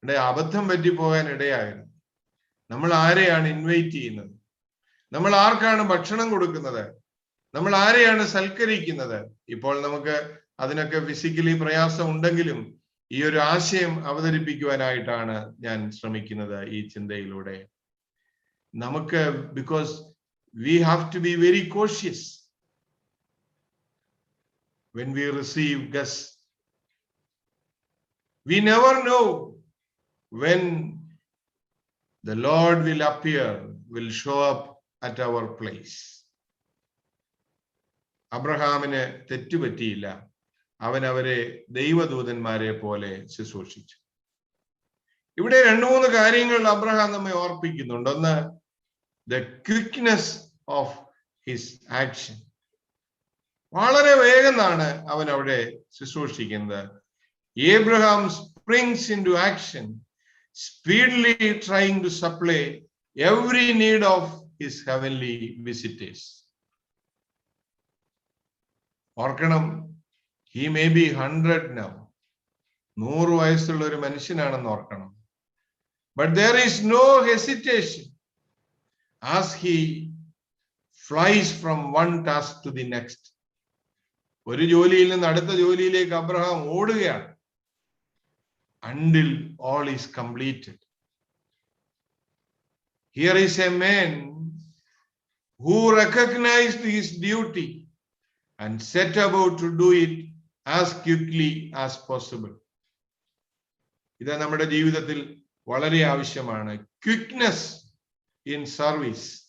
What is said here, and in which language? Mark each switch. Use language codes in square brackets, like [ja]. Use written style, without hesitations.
[ml] അബദ്ധം പറ്റിപ്പോകാൻ ഇടയായിരുന്നു. നമ്മൾ ആരെയാണ് ഇൻവൈറ്റ് ചെയ്യുന്നത്? നമ്മൾ ആർക്കാണ് ഭക്ഷണം കൊടുക്കുന്നത്? നമ്മൾ ആരെയാണ് സൽക്കരിക്കുന്നത്? ഇപ്പോൾ നമുക്ക് അതിനൊക്കെ ഫിസിക്കലി പ്രയാസം ഉണ്ടെങ്കിലും ഈ ഒരു ആശയം അവതരിപ്പിക്കുവാനായിട്ടാണ് ഞാൻ ശ്രമിക്കുന്നത് ഈ ചിന്തയിലൂടെ. നമുക്ക് [en] because we have to be very cautious when we receive guests. We never know when the Lord will appear, will show up at our place. [ml] അബ്രഹാമിന് തെറ്റുപറ്റിയില്ല. അവൻ അവരെ ദൈവദൂതന്മാരെ പോലെ ശുശ്രൂഷിച്ചു. ഇവിടെ 2-3 കാര്യങ്ങൾ അബ്രഹാം നമ്മെ ഓർപ്പിക്കുന്നുണ്ട്. ഒന്ന്, [en] the quickness of his action. [ml] വളരെ വേഗമാണ് അവൻ അവിടെ ശുശ്രൂഷിക്കുന്നത്. [en] Abraham springs into action, speedily trying to supply every need of his heavenly visitors. [ml] ഓർക്കണം, [en] he may be 100 now. [ml] 100 വയസ്സുള്ള ഒരു മനുഷ്യനാണെന്ന് ഓർക്കണം. [en] But there is no hesitation as he flies from one task to the next. [ml] ഒരു ജോലിയിൽ നിന്ന് അടുത്ത ജോലിയിലേക്ക് അബ്രഹാം ഓടുകയാണ്. [en] Until all is completed. Here is a man who recognized his duty and set about to do it as quickly as possible. [ml] ഇത് നമ്മുടെ ജീവിതത്തിൽ വളരെ ആവശ്യമാണ്. ക്വിക്നെസ് ഇൻ സർവീസ്.